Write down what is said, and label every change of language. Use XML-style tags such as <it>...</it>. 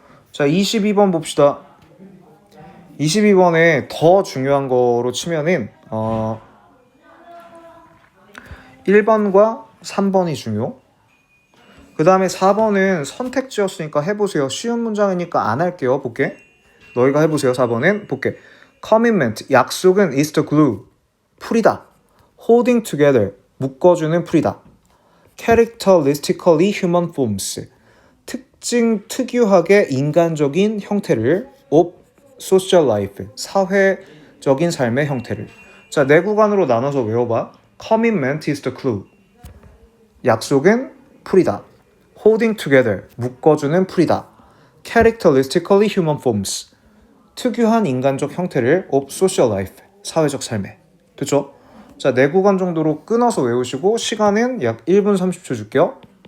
<ko>자, 22번 봅시다. 22번에 더 중요한 거로 치면은 1번과 3번이 중요. 그 다음에 4번은 선택지였으니까 해보세요. 쉬운 문장이니까 안 할게요. 볼게. 너희가 해보세요. 4번은 볼게.</ko> <en>Commitment, 약속은 is the glue, 풀이다. Holding together,</en> <ko>묶어주는 풀이다.</ko> <en>Characteristically human forms,</en> <ko>특유하게 인간적인 형태를</ko> <en>of social life,</en> <ko>사회적인 삶의 형태를. 자, 네 구간으로 나눠서 외워봐.</ko> <en>Commitment is the glue,</en> <ko>약속은 풀이다.</ko> <en>Holding together,</en> <ko>묶어주는 풀이다.</ko> <en>Characteristically human forms,</en> <ko>특유한 인간적 형태를</ko> <en>of social life,</en> <ko>사회적 삶에. 됐죠? 자, 네 구간 정도로 끊어서 외우시고 시간은 약 1분 30초 줄게요.</ko>